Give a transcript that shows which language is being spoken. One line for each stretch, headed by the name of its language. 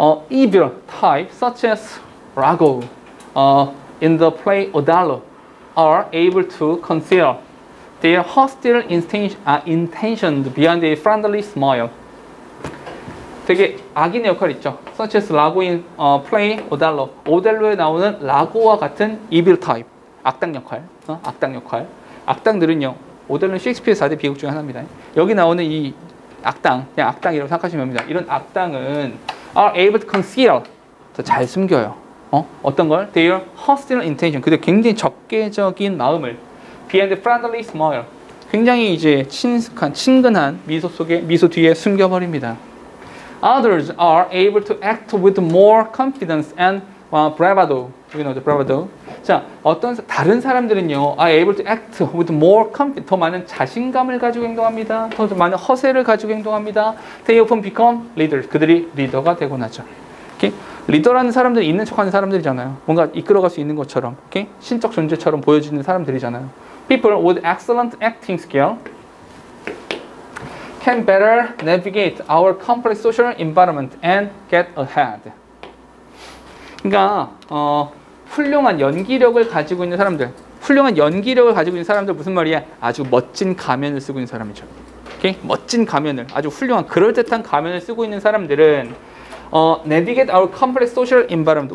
English: Evil type such as Rago in the play Othello are able to conceal their hostile intentions behind a friendly smile.
Korean: 되게 악인의 역할 있죠.
English: Such as Rago in play Othello.
Korean: 오델로에 나오는 라고와 같은
English: evil type.
Korean: 악당 역할. 악당 역할. 악당들은요. 오델로는 셰익스피어 4대 비극 중에 하나입니다. 여기 나오는 이 악당, 그냥 악당이라고 생각하시면 됩니다. 이런 악당은
English: are able to conceal.
Korean: 더 잘 숨겨요. 어떤 걸?
English: Their hostile intention.
Korean: 그들 굉장히 적개적인 마음을
English: behind a friendly smile.
Korean: 굉장히 이제 친근한 미소 속에 미소 뒤에 숨겨버립니다.
English: Others are able to act with more confidence and bravado.
Korean: 여기 나오죠, bravado. 자, 어떤 다른 사람들은요,
English: are able to act with more confidence.
Korean: 더 많은 자신감을 가지고 행동합니다. 더 많은 허세를 가지고 행동합니다.
English: They often become leaders.
Korean: 그들이 리더가 되고 나죠.
English: Okay?
Korean: 리더라는 사람들이 있는 척하는 사람들이잖아요. 뭔가 이끌어갈 수 있는 것처럼, okay? 신적 존재처럼 보여지는 사람들이잖아요.
English: People with excellent acting skill can better navigate our complex social environment and get ahead.
Korean: 그러니까 훌륭한 연기력을 가지고 있는 사람들, 훌륭한 연기력을 가지고 있는 사람들 무슨 말이야? 아주 멋진 가면을 쓰고 있는 사람이죠. 오케이? 멋진 가면을, 아주 훌륭한 그럴듯한 가면을 쓰고 있는 사람들은
English: navigate our complex social environment.